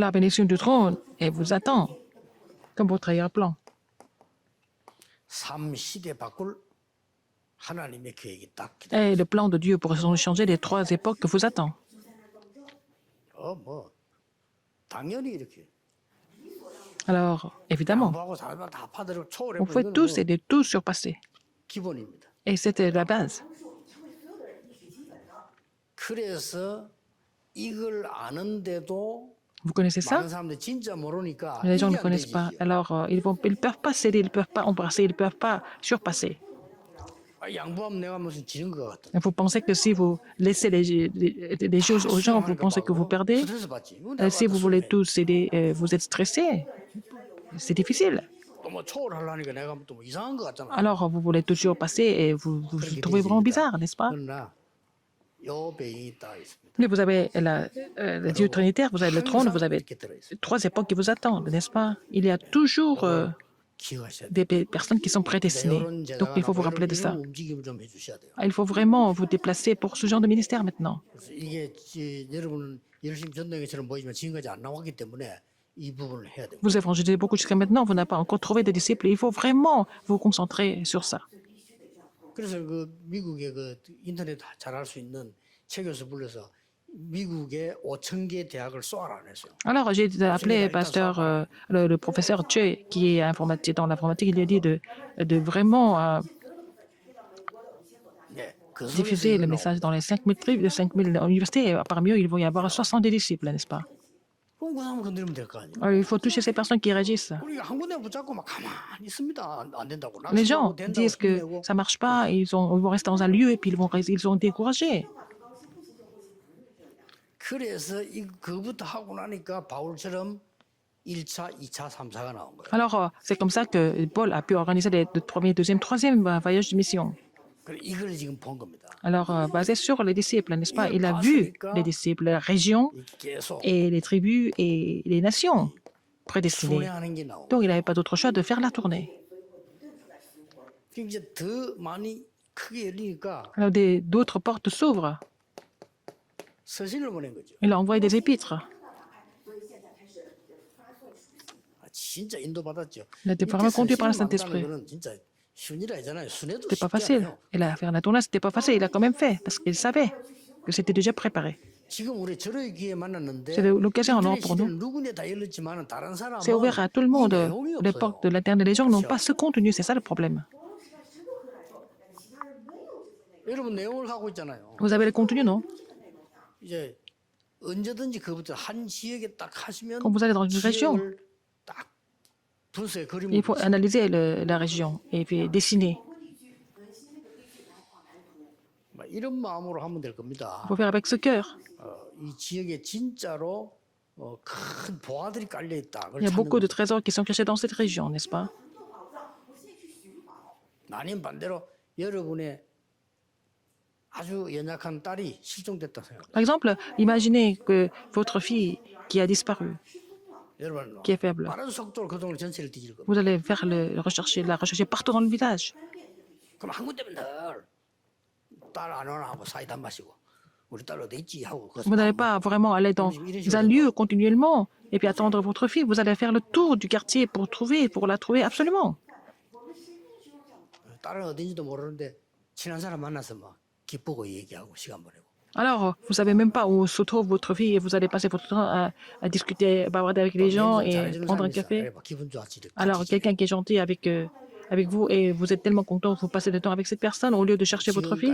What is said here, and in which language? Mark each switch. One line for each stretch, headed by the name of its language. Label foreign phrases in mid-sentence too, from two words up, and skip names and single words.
French: La bénédiction du trône, elle vous attend, comme votre arrière-plan.
Korean: 삶 시대 바꿀 하나님의 계획이 딱 기다려.
French: Et le plan de Dieu pour changer les trois époques vous attend.
Korean: 뭐 당연히 이렇게
French: Alors, évidemment,
Korean: 양보하고 사람을 다 파들고 초월해
French: on fait
Korean: 보는
French: tous
Korean: 건
French: et de tout surpasser.
Korean: 기본입니다.
French: Et c'était la base.
Korean: 그래서 이걸 아는데도
French: Vous connaissez ça?
Korean: 많은 사람들이 진짜 모르니까
French: Les gens
Korean: 이게
French: ne
Korean: 안
French: connaissent
Korean: 되지.
French: pas. Alors, ils ne peuvent pas céder, ils ne peuvent pas embrasser, ils ne peuvent pas surpasser.
Korean: 양보하면 내가 무슨 지는 것 같아.
French: Et vous pensez que si vous laissez les choses aux gens, vous pensez que vous perdez.
Korean: 스트레스 받지.
French: Si vous voulez tout céder, vous êtes stressé. C'est difficile.
Korean: 또 뭐 초월하려니까 내가 또 뭐 이상한 것 같잖아.
French: Alors, vous voulez toujours passer et vous vous trouvez vraiment bizarre, n'est-ce pas?
Korean: 그러나 요 배경이 딱 있습니다.
French: Mais vous avez le Dieu trinitaire, vous avez le trône, vous
Korean: 항상
French: avez
Korean: 이렇게 들어있어요.
French: 3 époques qui vous attendent, n'est-ce pas? Il y a toujours
Korean: 그걸 기억하셔야 돼요.
French: des personnes qui sont prédestinées.
Korean: 이런
French: Donc,
Korean: 제자가
French: il faut vous
Korean: 나고
French: rappeler de ça.
Korean: 이런 움직임을 좀 해주셔야 돼요.
French: Il faut vraiment vous déplacer pour ce genre de ministère maintenant.
Korean: 그래서 이게 여러분은 열심히 전도행처럼 보이지만 지금까지 안 나왔기 때문에 이 부분을 해야 됩니다.
French: Vous évangélisez beaucoup jusqu'à maintenant, vous n'avez pas encore trouvé de disciples. Il faut vraiment vous concentrer sur ça.
Korean: 그래서 그 미국의 그 인터넷 잘할 수 있는 최교수 불러서 미국의 5,000개 대학을 쏘아라 했어요.
French: Alors, j'ai appelé pasteur, le professeur Che, qui est informatique, dans l'informatique, il lui a dit de vraiment
Korean: 네, 그
French: diffuser le message dans les 5000 universités. Et parmi eux, il va y avoir 70 disciples, n'est-ce pas?
Korean: 그럼 그 사람 건드리면 될 거 아니에요.
French: Il faut toucher ces personnes qui réagissent.
Korean: 우리가 한 군데 붙잡고 막 가만히 있습니다. 안 된다고.
French: Les gens
Korean: 된다고
French: disent que
Korean: 힘내고.
French: ça marche pas, ils vont rester dans un lieu et puis ils sont découragés.
Korean: 그래서 그부터 하고 나니까 바울처럼 1차, 2차, 3차가 나온 거예요.
French: Alors, c'est comme ça que Paul a pu organiser le premier, deuxième, troisième voyage de mission.
Korean: 그래 이걸 지금 본 겁니다.
French: Alors, basé sur les disciples, n'est-ce pas? Il a vu les disciples, les régions
Korean: 이렇게 계속
French: et les tribus et les nations prédestinées.
Korean: 순회하는 게 나오고.
French: Donc, il n'avait pas d'autre choix de faire la tournée.
Korean: 이제 더 많이 크게 열리니까
French: Alors, d'autres portes s'ouvrent.
Korean: 서신을 보낸 거죠.
French: Il a envoyé des épîtres.
Korean: 진짜 인도받았죠.
French: Il a été vraiment conduit par le
Korean: 서신을
French: Saint-Esprit.
Korean: 만드는 거는 진짜 쉬운 일 아니잖아요. 순회도
French: C'était pas
Korean: 쉽지
French: facile.
Korean: 않아요.
French: Il a fait la tournée, c'était pas facile. Il a quand même fait parce qu'il savait que c'était déjà préparé.
Korean: 지금 우리 절호의 기회에 만났는데
French: C'est l'occasion en or
Korean: 인터넷
French: pour nous.
Korean: 시대는 누구나 다 열렸지만 다른 사람은
French: C'est ouvert à tout le monde.
Korean: 이 내용이
French: Les
Korean: 없어요.
French: portes de l'Internet, les gens n'ont pas ce contenu, c'est ça le problème.
Korean: 여러분 내용을 하고 있잖아요.
French: Vous avez le contenu, non?
Korean: 이제 언제든지 그부터 한 지역에 딱 하시면
French: Quand vous allez dans une région,
Korean: 지역을 딱 분수의 그림을
French: il faut analyser la région et puis dessiner.
Korean: 막 이런 마음으로 하면 될 겁니다.
French: Il faut faire avec ce cœur.
Korean: 이 지역에 진짜로 큰 보화들이 깔려 있다.
French: Il y a beaucoup de trésors qui sont cachés dans cette région, n'est-ce pas?
Korean: 아닌 반대로 여러분의 아주 연약한 딸이 실종됐다 생각해요.
French: Par exemple, imaginez que votre fille qui a disparu,
Korean: 여러분
French: qui est faible,
Korean: 빠른 속도로 그 동네 전체를 뒤질 겁니다.
French: vous allez faire la rechercher partout dans le village.
Korean: 그럼 한 군데 맨날 딸 안 오나 하고 사이다 마시고 우리 딸 어디 있지 하고
French: Vous n'allez pas vraiment aller dans un lieu continuellement et puis attendre votre fille. Vous allez faire le tour du quartier pour la trouver absolument.
Korean: 딸은 어딘지도 모르는데 친한 사람 만나서 막 기쁘고 얘기하고 시간 보내고.
French: Alors, vous savez même pas où se trouve votre fille et vous allez passer votre temps à discuter, à bavarder avec les gens et prendre un café.
Korean: 막 기분 좋아지게.
French: Alors, quelqu'un qui est gentil avec vous et vous êtes tellement content que vous passez du temps avec cette personne au lieu de chercher votre fille.